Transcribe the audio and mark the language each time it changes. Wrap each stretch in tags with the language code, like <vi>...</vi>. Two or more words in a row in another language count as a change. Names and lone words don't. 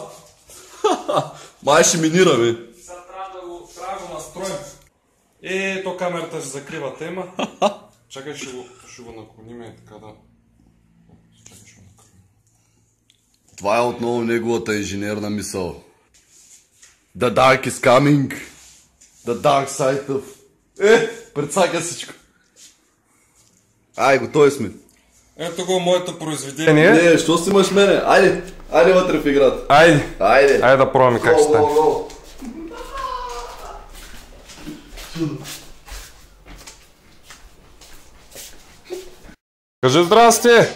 <bg>Май ще минираме. Сега трябва да го настроим. То камерата ще закрива тема. Чакай, ще го наклоним и така да... Чакай, ще го наклоним. Това е отново неговата инженерна мисъл.</bg> <en>The dark is coming. The dark side of...</en> <bg>Предсака всичко. Ай, готови сме. Ето го моето произведение. Не, що си имаш мене? Айде вътре в играта. Айде да пробваме как ще стане. Кажи здрасти!</bg>